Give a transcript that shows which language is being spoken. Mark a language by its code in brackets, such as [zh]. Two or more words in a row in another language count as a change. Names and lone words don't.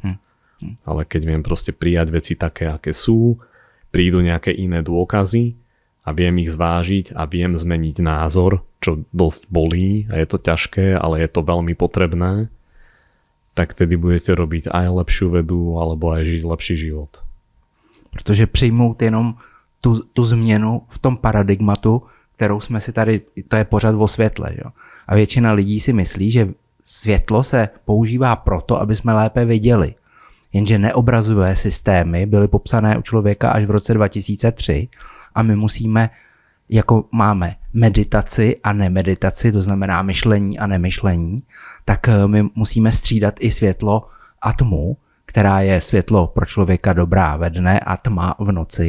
[sk] Ale keď viem proste prijať veci také, aké sú, prídu nejaké iné dôkazy a viem ich zvážiť a viem zmeniť názor, čo dosť bolí a je to ťažké, ale je to veľmi potrebné, tak tedy budete robiť aj lepšiu vedu alebo aj žiť lepší život. [cs] Protože přijmout jenom tu změnu v tom paradigmatu, kterou jsme si tady, to je pořád o světle. Jo? A většina lidí si myslí, že světlo se používá proto, aby jsme lépe viděli. Jenže neobrazové systémy byly popsané u člověka až v roce 2003 a my musíme, jako máme meditaci a nemeditaci, to znamená myšlení a nemyšlení, tak my musíme střídat i světlo a tmu, která je světlo pro člověka dobrá ve dne a tma v noci.